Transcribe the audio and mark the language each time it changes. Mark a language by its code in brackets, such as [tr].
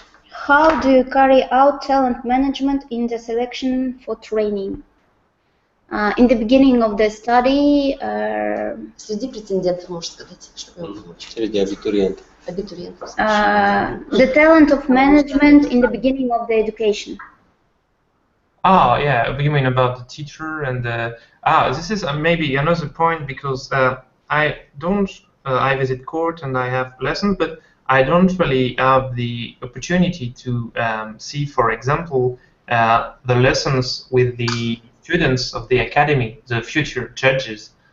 [en] How do you carry out talent management in the selection for training? In the beginning of the study, [ru] среди претендентов, можно сказать, среди абитуриентов. [en] The talent of management in the beginning of the education. Oh, yeah, you mean about the teacher and the... this is maybe another point, because I don't... I visit court and I have lessons, but I don't really have the opportunity to see, for example, the lessons with the students of the academy, the future judges.